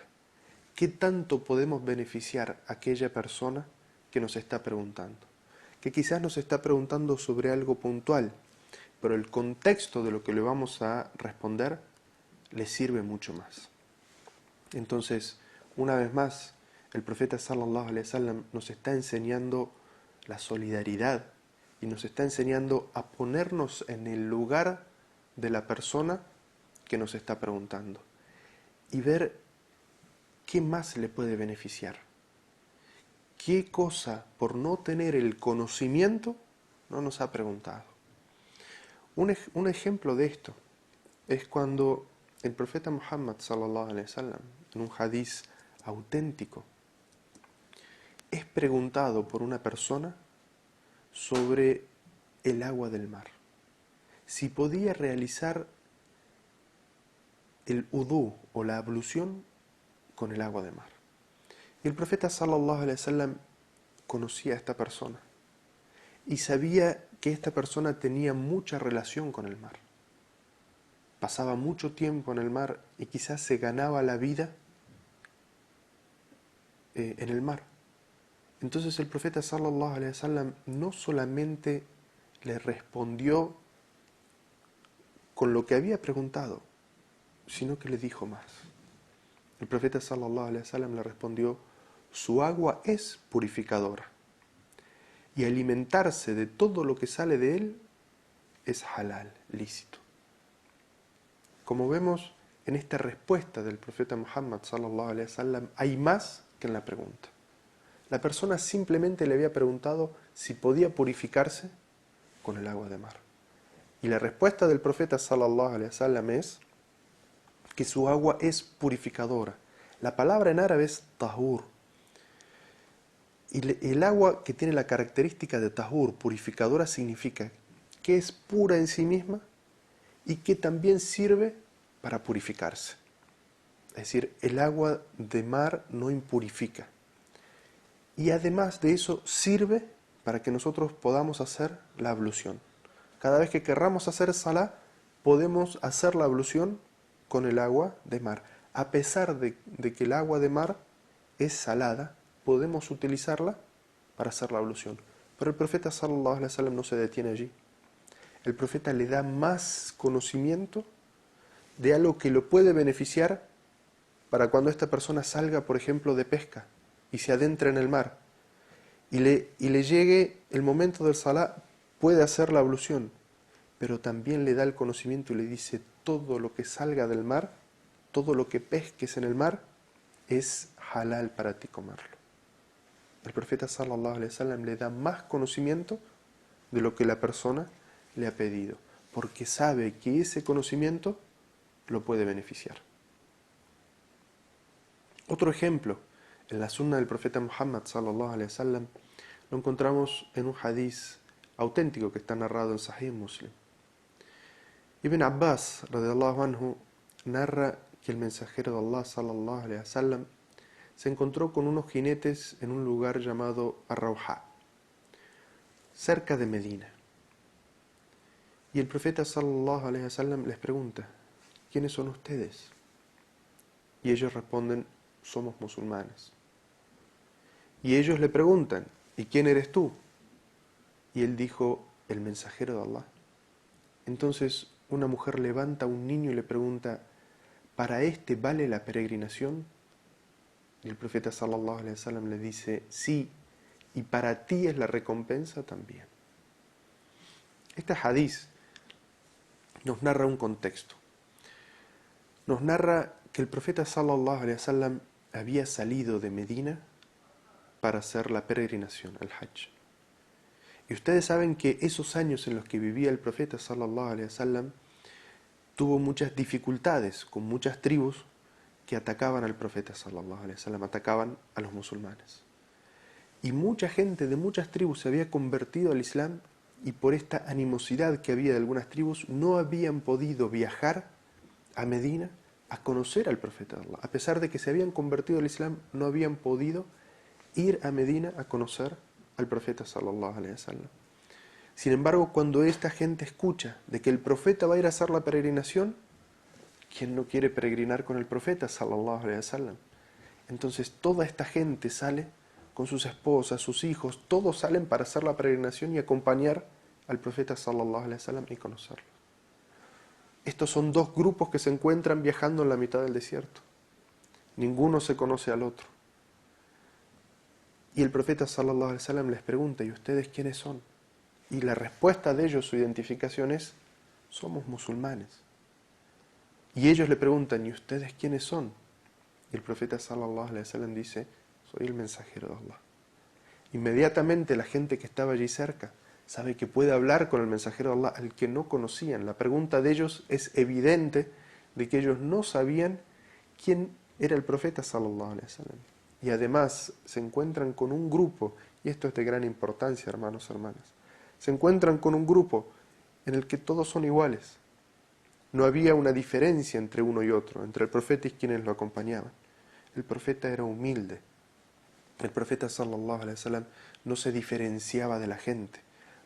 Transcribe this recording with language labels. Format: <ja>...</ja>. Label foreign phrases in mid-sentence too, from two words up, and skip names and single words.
<es>¿Qué tanto podemos beneficiar a aquella persona que nos está preguntando? Que quizás nos está preguntando sobre algo puntual, pero el contexto de lo que le vamos a responder le sirve mucho más. Entonces, una vez más, el profeta</es> <ar>صلى الله عليه وسلم</ar> <es>nos está enseñando la solidaridad y nos está enseñando a ponernos en el lugar de la persona que nos está preguntando y ver qué más le puede beneficiar. ¿Qué cosa, por no tener el conocimiento, no nos ha preguntado? Un ejemplo de esto es cuando el profeta Muhammad</es> <ar>صلى الله عليه وسلم,</ar> <es>en un hadiz auténtico, es preguntado por una persona sobre el agua del mar. Si podía realizar el udú o la ablución con el agua de mar. Y el profeta</es> <ar>صلى الله عليه وسلم</ar> <es>conocía a esta persona y sabía que esta persona tenía mucha relación con el mar. Pasaba mucho tiempo en el mar y quizás se ganaba la vida en el mar. Entonces el profeta</es> <ar>صلى الله عليه وسلم</ar> <es>no solamente le respondió con lo que había preguntado, sino que le dijo más. El profeta</es> <ar>صلى الله عليه وسلم</ar> <es>le respondió: su agua es purificadora y alimentarse de todo lo que sale de él es halal, lícito. Como vemos en esta respuesta del profeta Muhammad</es> <ar>صلى الله عليه وسلم,</ar> <es>hay más que en la pregunta. La persona simplemente le había preguntado si podía purificarse con el agua de mar. Y la respuesta del profeta</es> <ar>صلى الله عليه وسلم</ar> <es>es que su agua es purificadora. La palabra en árabe es tahur. Y el agua que tiene la característica de tahur, purificadora, significa que es pura en sí misma y que también sirve para purificarse. Es decir, el agua de mar no impurifica. Y además de eso sirve para que nosotros podamos hacer la ablución. Cada vez que querramos hacer salá, podemos hacer la ablución con el agua de mar. A pesar de que el agua de mar es salada, podemos utilizarla para hacer la ablución. Pero el profeta</es> <ar>صلى الله عليه وسلم</ar> <es>no se detiene allí. El profeta le da más conocimiento de algo que lo puede beneficiar para cuando esta persona salga, por ejemplo, de pesca y se adentra en el mar y le llegue el momento del salá, puede hacer la ablución, pero también le da el conocimiento y le dice: todo lo que salga del mar, todo lo que pesques en el mar, es halal para ti comerlo. El profeta</es> <ar>صلى الله عليه وسلم</ar> <es>le da más conocimiento de lo que la persona le ha pedido, porque sabe que ese conocimiento lo puede beneficiar. Otro ejemplo, en la sunna del profeta Muhammad</es> <ar>صلى الله عليه وسلم,</ar> <es>lo encontramos en un hadiz auténtico que está narrado en Sahih Muslim. Ibn Abbas</es> <ar>رضي الله عنه</ar> <es>narra que el mensajero de Allah</es> <ar>صلى الله عليه وسلم</ar> <es>se encontró con unos jinetes en un lugar llamado Ar-Rawha, cerca de Medina. Y el profeta</es> <ar>صلى الله عليه وسلم</ar> <es>les pregunta: ¿quiénes son ustedes? Y ellos responden: somos musulmanes. Y ellos le preguntan: ¿y quién eres tú? Y él dijo: el mensajero de Allah. Entonces una mujer levanta a un niño y le pregunta: ¿para este vale la peregrinación? Y el profeta</es> <ar>صلى الله عليه وسلم</ar> <es>le dice: sí, y para ti es la recompensa también. Este hadiz nos narra un contexto. Nos narra que el profeta</es> <ar>صلى الله عليه وسلم</ar> <es>había salido de Medina para hacer la peregrinación, el Hajj. Y ustedes saben que esos años en los que vivía el profeta</es> <ar>صلى الله عليه وسلم</ar> <es>tuvo muchas dificultades con muchas tribus que atacaban al profeta</es> <ar>صلى الله عليه وسلم,</ar> <es>atacaban a los musulmanes. Y mucha gente de muchas tribus se había convertido al Islam, y por esta animosidad que había de algunas tribus no habían podido viajar a Medina a conocer al profeta de Allah. A pesar de que se habían convertido al Islam, no habían podido ir a Medina a conocer al profeta</es> <ar>صلى الله عليه وسلم.</ar> <es>Sin embargo, cuando esta gente escucha de que el profeta va a ir a hacer la peregrinación, ¿quién no quiere peregrinar con el profeta</es> <ar>صلى الله عليه وسلم?</ar> <es>Entonces toda esta gente sale con sus esposas, sus hijos, todos salen para hacer la peregrinación y acompañar al profeta</es> <ar>صلى الله عليه وسلم</ar> <es>y conocerlo. Estos son dos grupos que se encuentran viajando en la mitad del desierto. Ninguno se conoce al otro. Y el profeta</es> <ar>صلى الله عليه وسلم</ar> <es>les pregunta: ¿y ustedes quiénes son? Y la respuesta de ellos, su identificación es: somos musulmanes. Y ellos le preguntan: ¿y ustedes quiénes son? Y el profeta</es> <ar>صلى الله عليه وسلم</ar> <es>dice: soy el mensajero de Allah. Inmediatamente la gente que estaba allí cerca sabe que puede hablar con el mensajero de Allah, al que no conocían. La pregunta de ellos es evidente de que ellos no sabían quién era el profeta</es> <ar>صلى الله عليه وسلم.</ar> <es>Y además se encuentran con un grupo, y esto es de gran importancia, hermanos y hermanas, se encuentran con un grupo en el que todos son iguales. No había una diferencia entre uno y otro, entre el profeta y quienes lo acompañaban. El profeta era humilde. El profeta</es> <ar>صلى الله عليه وسلم</ar> <es>no se diferenciaba de la gente.</es>